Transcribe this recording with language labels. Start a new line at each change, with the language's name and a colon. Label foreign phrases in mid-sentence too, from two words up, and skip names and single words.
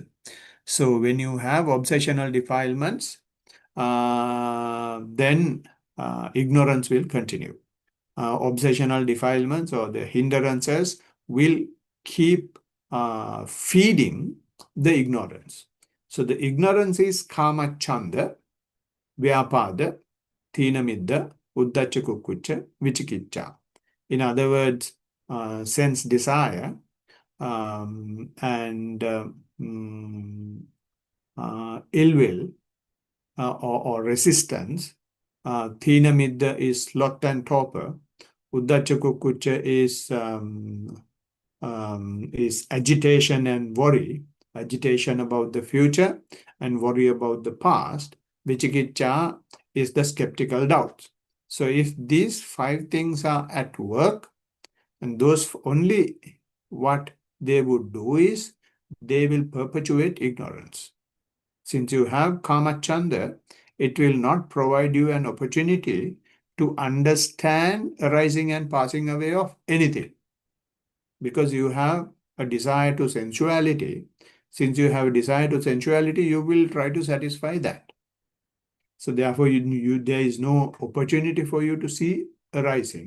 English: So when you have obsessional defilements, then ignorance will continue. Obsessional defilements or the hindrances will keep feeding the ignorance. So the ignorance is
Pali: kama chanda, vyapada, thina midda, uddacha kukkucha, vichikicca.
English: In other words, sense desire and ill will or resistance.
Pali: Thina midda
English: is sloth and torpor.
Pali: Uddacha kukkucha
English: is agitation and worry, agitation about the future and worry about the past. Vichikicca is the skeptical doubts. So if these 5 things are at work, and those only what they would do is they will perpetuate ignorance. Since you have
Pali: kama chanda,
English: it will not provide you an opportunity to understand arising and passing away of anything. Because you have a desire to sensuality. Since you have a desire to sensuality, you will try to satisfy that. So therefore, there is no opportunity for you to see arising.